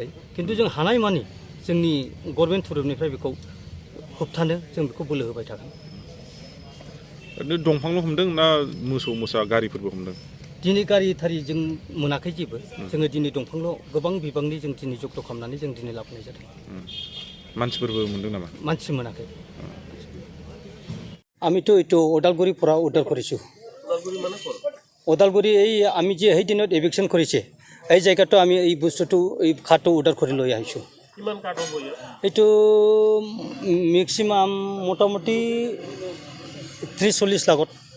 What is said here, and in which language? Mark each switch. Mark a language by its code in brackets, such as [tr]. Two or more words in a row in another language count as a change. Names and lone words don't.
[brx] खिन्थु जों हानायमानि जोंनि गभर्नमेन्ट थुरुबनिफ्राय बेखौ होबथानो जों बेखौ बोलो होबाय थागोन। ओरैनो दंफांल' हमदों ना मोसौ मोसा गारिफोरबो हमदों? दिनै गारि थारि जों मोनाखै जेबो। जोङो दिनै दंफांल' गोबां बिबांनि जों दिनै जब्द खालामनानै जों दिनै लाबोनाय जादों। मानसिफोरबो मोनदों नामा? मानसि मोनाखै। [as] আমিতো এইটো ওদালগুৰিৰ পৰা উদ্ধাৰ কৰিছোঁ। ওদালগুৰি এই আমি যে সেই দিনত এভিকশ্যন কৰিছে এই জেগাটো আমি এই বস্তুটো এই কাঠটো উদ্ধাৰ কৰি লৈ আহিছোঁ। এইটো মেক্সিমাম মোটামুটি 30-40 লাখত।